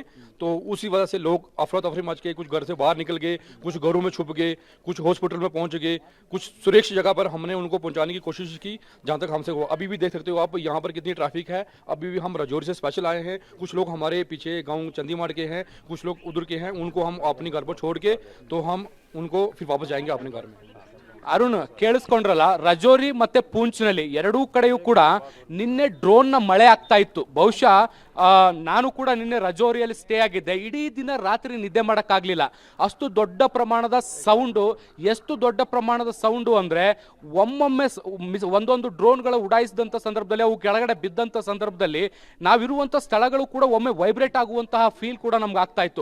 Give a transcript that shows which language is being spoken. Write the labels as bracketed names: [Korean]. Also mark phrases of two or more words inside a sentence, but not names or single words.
[Hindi] तो उसी वजह से लोग अफरा तफरी मच के, कुछ घर से बाहर निकल गए, कुछ घरों में छुप गए, कुछ हॉस्पिटल में पहुंच गए, कुछ सुरक्षित जगह पर हमने उनको पहुंचाने की कोशिश की जहां तक हमसे हुआ. अभी भी देख सकते हो आप यहाँ पर कितनी ट्रैफिक है. अभी भी हम राजौरी से स्पेशल आए हैं. कुछ लोग हमारे पीछे गाँव चंदीमाड़ के हैं, कुछ लोग उधर के हैं. उनको हम अपने घर पर छोड़ के, तो हम उनको फिर वापस जाएंगे अपने घर में. [Kannada] ಅರುಣ್, ಕೇಳಿಸ್ಕೊಂಡ್ರಲ್ಲ, ರಜೌರಿ ಮತ್ತೆ ಪೂಂಚ್ನಲ್ಲಿ ಎರಡೂ ಕಡೆಯೂ ಕೂಡ ನಿನ್ನೆ ಡ್ರೋನ್ನ ಮಳೆ ಆಗ್ತಾ ಇತ್ತು. ಬಹುಶಃ ನಾನು ಕೂಡ ನಿನ್ನೆ ರಜೌರಿಯಲ್ಲಿ ಸ್ಟೇ ಆಗಿದ್ದೆ. ಇಡೀ ದಿನ ರಾತ್ರಿ ನಿದ್ದೆ ಮಾಡೋಕ್ಕಾಗಲಿಲ್ಲ. ಅಷ್ಟು ದೊಡ್ಡ ಪ್ರಮಾಣದ ಸೌಂಡು. ಎಷ್ಟು ದೊಡ್ಡ ಪ್ರಮಾಣದ ಸೌಂಡು ಅಂದರೆ, ಒಮ್ಮೊಮ್ಮೆ ಒಂದೊಂದು ಡ್ರೋನ್ಗಳ ಉಡಾಯಿಸಿದಂಥ ಸಂದರ್ಭದಲ್ಲಿ, ಅವು ಕೆಳಗಡೆ ಬಿದ್ದಂಥ ಸಂದರ್ಭದಲ್ಲಿ ನಾವಿರುವಂಥ ಸ್ಥಳಗಳು ಕೂಡ ಒಮ್ಮೆ ವೈಬ್ರೇಟ್ ಆಗುವಂತಹ ಫೀಲ್ ಕೂಡ ನಮ್ಗೆ ಆಗ್ತಾ ಇತ್ತು.